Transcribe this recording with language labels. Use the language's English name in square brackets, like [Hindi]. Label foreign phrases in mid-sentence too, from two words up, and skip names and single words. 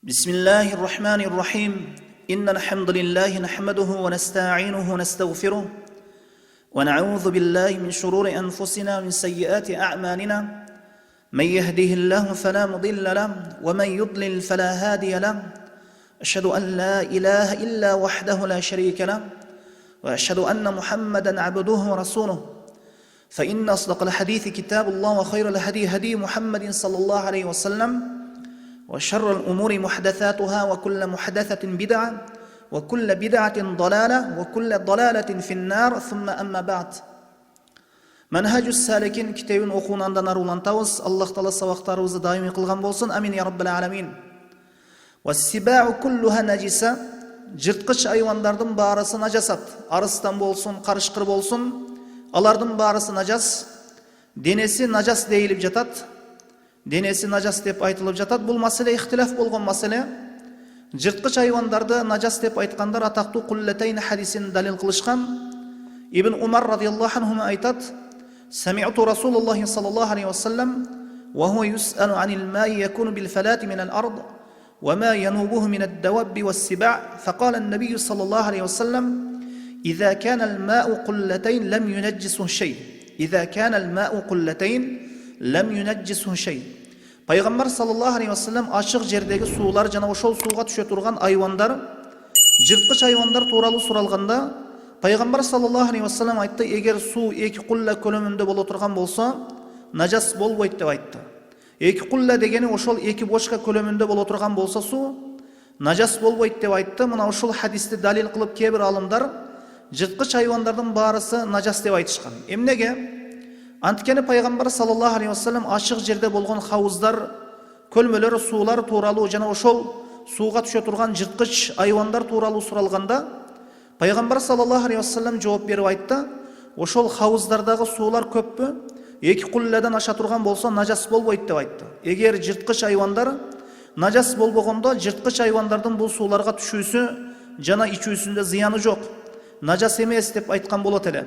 [Arabic] بسم الله الرحمن الرحيم إن الحمد لله نحمده ونستعينه ونستغفره ونعوذ بالله من شرور أنفسنا ومن سيئات أعمالنا من يهده الله فلا مضل له ومن يضلل فلا هادي له أشهد أن لا إله إلا وحده لا شريك له وأشهد أن محمدا عبده ورسوله فإن أصدق الحديث كتاب الله وخير الهدي هدي محمد صلى الله عليه وسلم وشر الأمور محدثاتها وكل محدثة بدعة وكل بدعة ضلالة وكل ضلالة في النار ثم أما بعد [Kyrgyz] Манхажус Сааликин китебин окуунан арулантабыз. Аллах Таала сабактарыбызды даими кылган болсун. [Arabic] آمين يا رب العالمين. والسباع كلها نجسة. [Kyrgyz] Жырткыч айвандардын баарысы нажасат. Арыстан болсун, карышкыр болсун, алардын баарысы нажас. Денеси нажас дейилип жатат. Денеси нажас деп айтылып жатат. Бул маселе ихтилаф болгон маселе. Жырткыч айвандарды нажас деп айткандар атактуу куллатайн хадисин далил кылышкан. Ибн Умар радиаллаху анху айтат: [Arabic] سمعت رسول الله صلى الله عليه وسلم وهو يسأل عن الماء يكون بالفلاة من الأرض وما ينوبه من الدواب والسباع فقال النبي صلى الله عليه وسلم إذا كان الماء قلتين لم ينجسه شيء إذا كان الماء قلتين لم ينجسه شيء. [Kyrgyz] Пайгамбар [Arabic] صلى الله عليه وسلم [Kyrgyz] ашык жердеги суулар жана ошол сууга түшө турган айвандар, жырткыч айвандар тууралуу суралганда Пайгамбар [Arabic] صلى الله عليه وسلم [Kyrgyz] айтты: эгер суу эки кулла көлөмүндө боло турган болсо, нажас болбойт деп айтты. Эки кулла дегени ошол эки бошка көлөмүндө боло турган болсо суу нажас болбойт деп айтты. Мына ушул хадисти далил кылып кээ бир алымдар жырткыч айвандардын баарысы нажас деп айтышкан. Эмнеге? Анткени Пайгамбар [Arabic] صلى الله عليه وسلم [Kyrgyz] ашык жерде болгон хавуздар, көлмөлөр, суулар тууралуу жана ошол сууга түшө турган жырткыч айвандар тууралуу суралганда Пайгамбар [Arabic] صلى الله عليه وسلم [Kyrgyz] жооп берип айтты: ошол хавуздардагы суулар көппү? Эки кулладан аша турган болсо нажас болбойт деп айтты. Эгер жырткыч айвандар нажас болбогондо, жырткыч айвандардын бул сууларга түшүүсү жана ичүүсүндө зыяны жок, нажас эмес деп айткан болот эле.